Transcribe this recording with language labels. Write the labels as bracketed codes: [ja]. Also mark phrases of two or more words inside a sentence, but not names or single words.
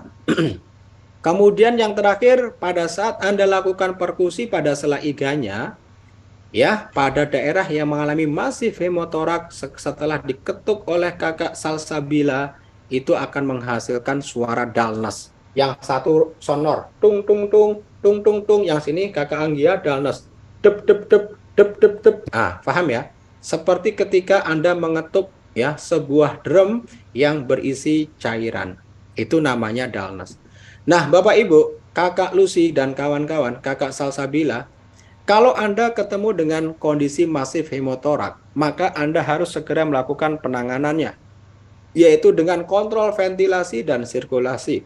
[id] Kemudian yang terakhir, pada saat Anda lakukan perkusi pada sela iganya, ya, pada daerah yang mengalami masif hemotorak setelah diketuk oleh kakak Salsabila, itu akan menghasilkan suara dullness. Yang satu sonor, tung tung tung, tung tung tung. Yang sini kakak Anggia dullness, dep dep dep, dep dep dep. Ah, paham ya? Seperti ketika Anda mengetuk ya sebuah drum yang berisi cairan. Itu namanya dullness. Nah, Bapak Ibu, kakak Lucy dan kawan-kawan, kakak Salsabila, kalau Anda ketemu dengan kondisi masif hemotorak, maka Anda harus segera melakukan penanganannya, yaitu dengan kontrol ventilasi dan sirkulasi.